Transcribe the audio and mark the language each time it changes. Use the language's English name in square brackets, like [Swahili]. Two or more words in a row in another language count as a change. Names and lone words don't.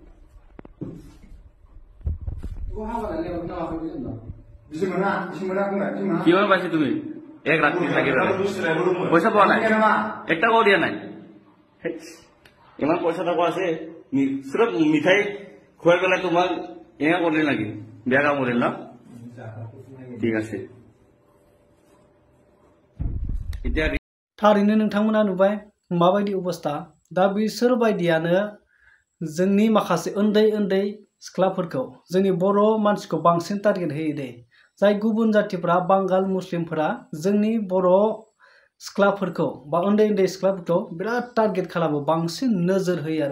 [Assamese] কিমান পাইছে তুমি এক ৰাতি থাকি পইচা পোৱা নাই একটা কও দিয়া নাই ইমান পইচা টকা আছে সিৰফ মিঠাই খুৱাই পেলাই তোমাক এয়া কৰিলে নেকি বেয়া কাম কৰিল ন ঠিক আছে এতিয়া [Bodo] थारैनो नोंथांमोना नुबाय माबायदि अबस्था दा बिसोर बायदियानो जोंनि माखासे उन्दै उन्दै सिख्लाफोरखौ जोंनि बर' मानसिखौ बांसिन टारगेट होयो दे जाय गुबुन जातिफोरा बांगाल मुस्लिमफोरा जोंनि बर' सिख्लाफोरखौ बा उन्दै उन्दै सिख्लाफोरखौ बिराद टारगेट खालामो बांसिन नोजोर होयो आरो